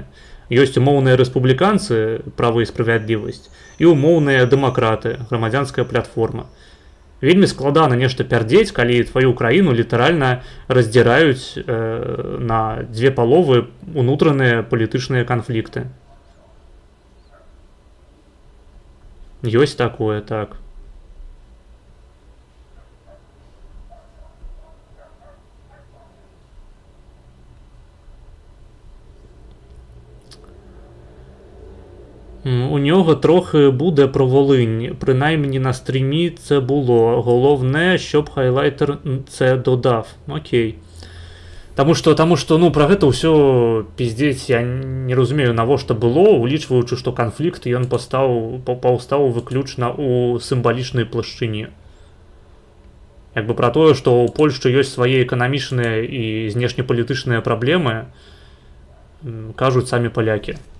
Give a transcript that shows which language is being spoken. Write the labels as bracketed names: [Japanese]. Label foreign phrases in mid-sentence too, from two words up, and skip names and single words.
[Belarusian] Ёсць умоўныя рэспубліканцы, права і справядлівасць, і умоўныя дэмакраты, грамадзянская платформа. Вельмі складана нешта пярдзець, калі тваю краіну літаральна раздзіраюць на дзве паловы унутраныя палітычныя канфлікты. Ёсць такое, так. [Ukrainian] У нього трохи буде про Волинь, принаймні на стрімі це було. Головне, щоб хайлайтер це додав. Окей. Тому що, [Belarusian] ну, про гэта ўсё пиздец, я не разумею, навошта было, улічваючы, што канфлікт ён паўстаў выключна у сімвалічнай плашчыне. Як бы про тое, што ў Польшчы ёсць свае эканамічныя і знешнепалітычныя праблемы, кажуць самі палякі.